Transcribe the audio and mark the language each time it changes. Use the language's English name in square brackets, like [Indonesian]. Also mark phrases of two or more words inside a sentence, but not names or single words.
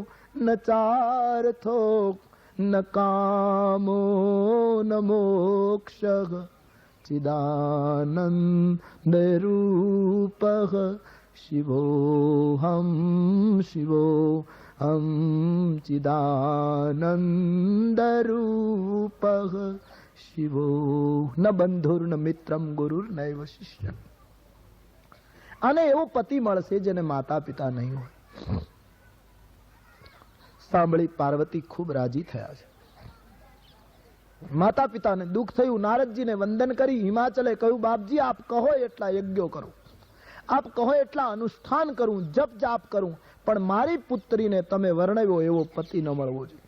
[Sanskrit] न चार्थो न कामो न मोक्षः चिदानंद रूपः शिवोऽहं शिवोऽहं चिदानंद रूपः शिवो न बन्धुर्न मित्रम गुरुर्नैव शिष्य. [Gujarati] આને એવો પતિ મળશે જેને માતા પિતા નહીં હોય. સાંભળી પાર્વતી ખૂબ રાજી થયા છે. માતા પિતાને દુઃખ થયું. નારદજીને વંદન કરી હિમાચલે કહ્યું, બાપજી આપ કહો એટલા યજ્ઞો કરું, આપ કહો એટલા અનુષ્ઠાન કરું, જપ જાપ કરું, પણ મારી પુત્રીને તમે વર્ણવ્યો એવો પતિ ન મળવો જોઈએ.